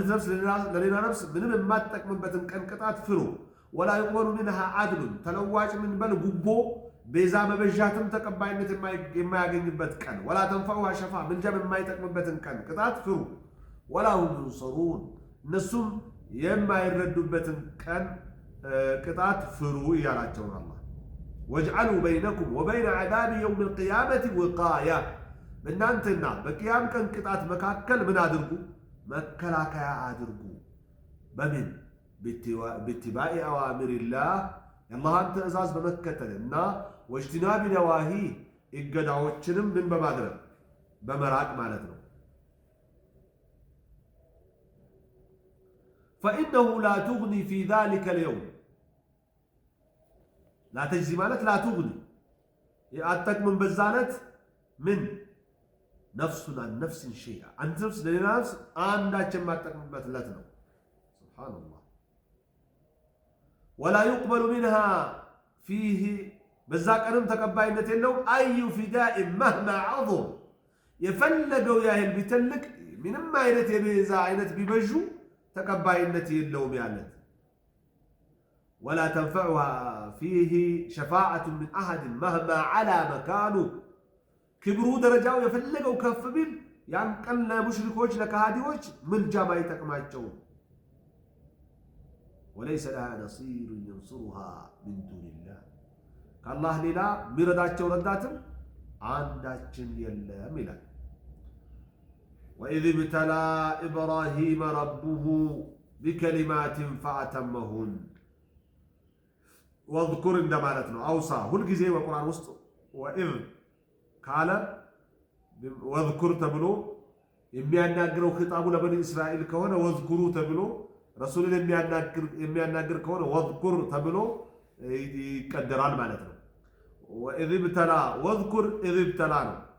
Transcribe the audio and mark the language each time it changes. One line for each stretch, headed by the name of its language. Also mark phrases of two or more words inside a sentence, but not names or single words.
Amharic: ነፍስ ለሌላ ነፍስ ምንም የማትጠቅምበትን ቀን ቅጣት ፍሩ።
Arabic: ولا يقبل منها عدل
Amharic: ተለዋጭ ምንበል ጉቦ ቤዛ መበዣትም ተቀባይነት የማያገኝበት ቀን።
Arabic: ولا تنفعها شفاعة
Amharic: ምልጃም የማይጠቅምበትን ቀን ቅጣት ፍሩ።
Arabic: ولا هم ينصرون
Amharic: እነሱም የማይረዱበትን ቀን ቅጣት ፍሩ እያላቸውን አላህ
Arabic: واجعلوا بينكم وبين عذاب يوم القيامة وقاية
Amharic: በእናንተና በቂያም ቀን ቅጣት መካከል ምን አድርጉ? መከላከያ አድርጉ። በምን?
Arabic: باتباع أوامر الله
Amharic: የአላህን ትእዛዝ በመከተልና
Arabic: واجتناب النواهي
Amharic: እገዳዎችንም ምን በማድረግ በመራቅ ማለት ነው።
Arabic: فإنه لا تغني في ذلك اليوم لا تجزي
Amharic: ማለት
Arabic: لا تغني
Amharic: አትጠቅምም በዛ ዕለት ምን ነፍሱን
Arabic: عن نفس شيئا
Amharic: አንድ ነፍስ ለሌላ ነፍስ አንዳችን ማጠቅምበት ዕለት ነው። ሱብሃነላህ
Arabic: ولا يقبل منها فيه
Amharic: በዛ ቀንም ተቀባይነት የለውም።
Arabic: أي فداء مهما عظم
Amharic: የፈለገው ያህል ቢተልቅ ምንም አይነት የቤዛ አይነት ቢበዡ ተቀባይነት የለውም ያለት።
Arabic: ولا تنفعها فيه شفاعة من أحد مهما على مكانه
Amharic: ክብሩ ደረጃው የፈለገው ከፍ ቢል ያን ቀን ለሙሽሪኮች ለካሃዲዎች ምልጃ አይጠቅማቸውም።
Arabic: وليس لها نصير ينصرها من دون الله
Amharic: ከአላህ ሌላ ሚረዳቸው ረዳትም አንዳችን የለም ይላል።
Arabic: وإذ ابتلى إبراهيم ربه بكلمات فأتمهن
Amharic: واذكر እንደማለት ነው። አውሳ ሁልጊዜ በቁርአን ውስጥ ወኢዝ ካለ ወዝኩር ተብሎ የሚያናግረው ኺጣቡ ለበኒ እስራኤል ከሆነ ወዝኩሩ ተብሎ ረሱልን የሚያናግር ከሆነ ወዝኩር ተብሎ ይቀደራል ማለት ነው።
Arabic: وإذ ابتلى واذكر إذ ابتلى
Amharic: ነው።